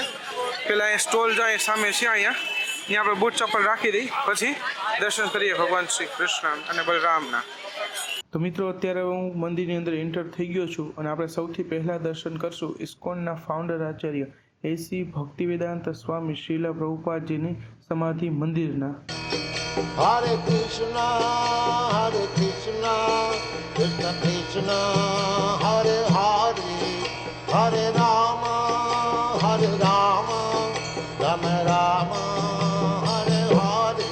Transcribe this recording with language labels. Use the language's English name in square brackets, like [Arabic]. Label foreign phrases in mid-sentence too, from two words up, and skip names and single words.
[Gujarati] પેલા અહીંયા સ્ટોલ જાય સામે છે, અહીંયા આપણે બૂટ ચપ્પલ રાખી દઈ, પછી દર્શન કરીએ ભગવાન શ્રી કૃષ્ણ અને બલરામના. તો મિત્રો, અત્યારે હું મંદિરની અંદર એન્ટર થઈ ગયો છું અને આપણે સૌથી પહેલાં દર્શન કરશું ઇસ્કોનના ફાઉન્ડર આચાર્ય એસી ભક્તિવેદાંત સ્વામી શ્રીલા પ્રભુપાદજીની સમાધિ મંદિરના. [Sanskrit] हरे कृष्ण, कृष्ण कृष्ण, हरे हरे, हरे राम, राम राम, हरे हरे, Hare Rama, Rama Rama, Hare Hare.